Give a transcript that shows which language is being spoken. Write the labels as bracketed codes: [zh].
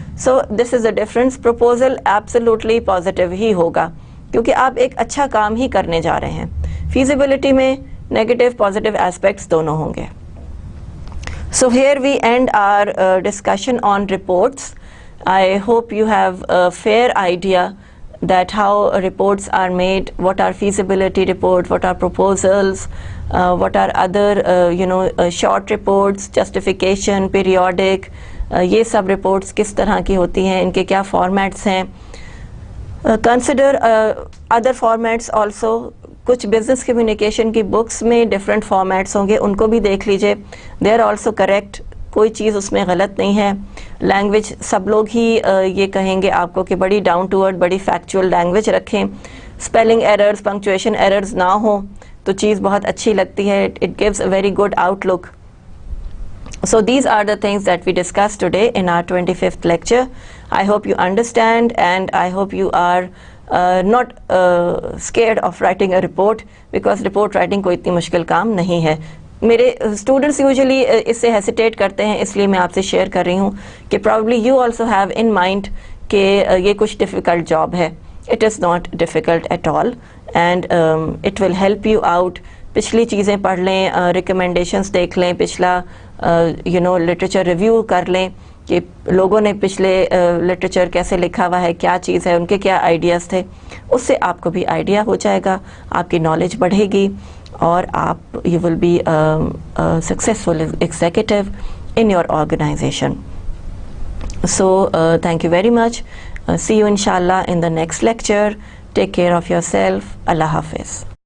[en] So this is a difference. [ur] Proposal absolutely positive ہی ہوگا کیونکہ آپ ایک اچھا کام ہی کرنے جا رہے ہیں. فیزیبلٹی میں نیگیٹو پازیٹیو ایسپیکٹس دونوں ہوں گے. [en] So here we and are discussion on reports. I hope you have a fair idea that how reports are made, what are feasibility reports, what are proposals, what are other short reports, justification, periodic, [ur] یہ سب reports کس طرح کی ہوتی ہیں, ان کے کیا formats ہیں. [en] Consider other formats also. [ur] کچھ بزنس کمیونیکیشن کی بکس میں ڈفرینٹ فارمیٹس ہوں گے, ان کو بھی دیکھ لیجئے. [en] they are also correct, [ur] کوئی چیز اس میں غلط نہیں ہے. لینگویج سب لوگ ہی یہ کہیں گے آپ کو کہ بڑی [en] down to earth, [ur] بڑی فیکچوئل لینگویج رکھیں. اسپیلنگ ایررز, پنکچویشن ایررز نہ ہوں تو چیز بہت اچھی لگتی ہے. [en] It gives a very good outlook. So these are the things that we discussed today in our 25th lecture. I hope you understand and I hope you are not scared of writing a report, because report writing [ur] کوئی اتنی مشکل کام نہیں ہے. میرے students usually اس سے hesitate کرتے ہیں, اس لیے میں آپ سے شیئر کر رہی ہوں کہ [en] probably you also have in mind [ur] کہ یہ کچھ ڈیفیکلٹ جاب ہے. [en] It is not difficult at all and it will help you out. [ur] پچھلی چیزیں پڑھ لیں, ریکمنڈیشنس دیکھ لیں, پچھلا لٹریچر ریویو کر لیں کہ لوگوں نے پچھلے لٹریچر کیسے لکھا ہوا ہے, کیا چیز ہے, ان کے کیا آئیڈیاز تھے. اس سے آپ کو بھی آئیڈیا ہو جائے گا, آپ کی نالج بڑھے گی اور آپ [en] You will be successful executive in your organization. So thank you very much. See you inshallah in the next lecture. Take care of yourself. Allah Hafiz.